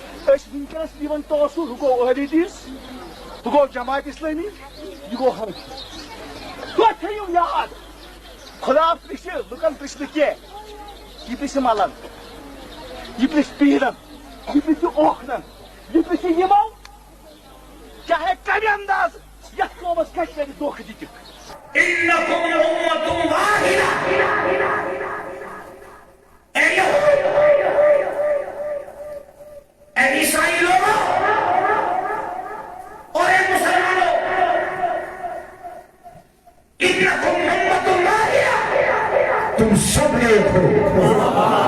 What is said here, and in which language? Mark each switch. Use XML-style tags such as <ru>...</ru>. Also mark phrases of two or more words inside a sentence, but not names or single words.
<ks>ونکس دِوان توسُع ہُہ گوٚو اہلیدیٖس ہُہ گوٚو جماعت اسلامی یہِ گوٚو حرکت توتہِ تھٲیِو یاد خدا پرٛژھِ لُکن پرٛژھِ نہٕ کینٛہہ یہِ پرٛژھِ ملن یہِ پرٛژھِ پیٖرن یہِ پرٛژھِ اوکھنن یہِ پرٛژھِ یِمو چاہے کمہِ انداز یتھ قومس کتہِ کرِ دھوکہٕ دِتِکھ</ks> <ar>انکم امۃ واحدہ</ar> <ur>اے عیسائی لوگوں اور اے مسلمانوں</ur> <ar>انکم امۃ واحدہ</ar> <ur>تم سب ایک ہو.</ur>